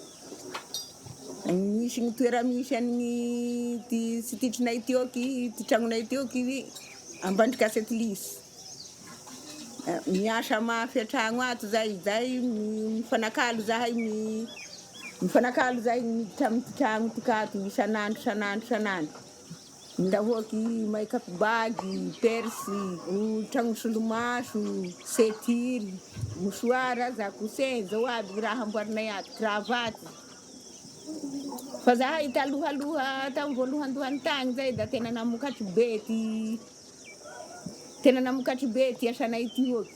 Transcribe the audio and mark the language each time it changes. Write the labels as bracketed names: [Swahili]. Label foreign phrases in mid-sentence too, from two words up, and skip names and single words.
[Malagasy] Misy ny toera misy an'ny Stitchnay tioky, ty tragnonay tioky ambandrika Sainte Luce. Miasa mafy an-tragno ato zay mifanakalo zahay mifanakalo zahay miditra amin'ny tragno tikato isanandro. Ndahoaky [English] make-up bag, [Malagasy] persy, tragno solomaso, setiry, mosoara, zakosen, zao aby raha amboarinay ato, kravaty. Fa zahay talohaloha tamy voalohandohan'ny tagny zay da tena namokatry be ty asanay tioky.